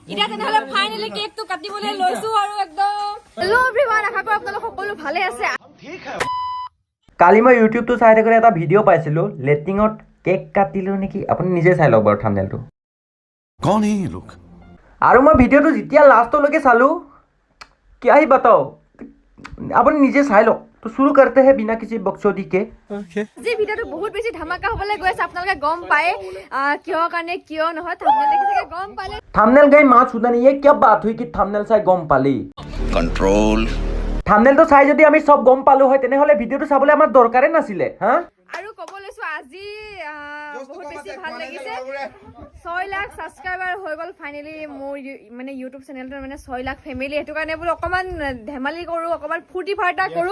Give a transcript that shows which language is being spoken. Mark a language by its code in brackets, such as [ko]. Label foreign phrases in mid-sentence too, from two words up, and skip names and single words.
[as] এতিয়া তেনেহলে ফাইনালি কেকটো কাটিবলৈ লৈছো আৰু একদম [en] hello everyone [as] আশা কৰোঁ আপোনালোক সকলো ভালে আছে কালি মই ইউটিউবটো চাই থাকোঁতে এটা ভিডিঅ' পাইছিলোঁ লেট্ৰিনত কেক কাটিলোঁ নেকি আপুনি নিজে চাই লওক বাৰু থাম্বনেইলটো [hi] कौन है ये लोग [as] আৰু মই ভিডিঅ'টো যেতিয়া লাষ্টলৈকে চালোঁ [hi] क्या ही बताओ [as] আপুনি নিজে চাই লওক [hi] तो शुरू करते हैं बिना किसी बकचोदी के [as] যে ভিডিঅ'টো বহুত বেছি ধামাকা হ'বলৈ গৈ আছে আপোনালোকে গম পায় কিয় কাৰণে কিয় নহয় থাম্বনেইল দেখি চাগে গম পালে থাম্বনেইল গাই মাছ সুধা [hi] नहीं ये क्या बात हुई कि [as] থাম্বনেইল চাই গম পালি कंट्रोल থাম্বনেইলটো চাই যদি আমি সব গম পালো হয় তেনেহলে ভিডিঅ'টো চাবলৈ আমাৰ দৰকাৰে নাছিলে হা আৰু ক'ব লৈছো আজি বহুত বেছি ভাল লাগিছে 6 লাখ সাবস্ক্ৰাইবাৰ হৈ গ'ল ফাইনালি মোৰ মানে ইউটিউব চেনেলটোৰ মানে 6 লাখ ফেমিলি হেতু কাৰণে বোলো অকমান ধেমালি কৰো অকমান ফুৰ্তি ফাৰ্তা কৰো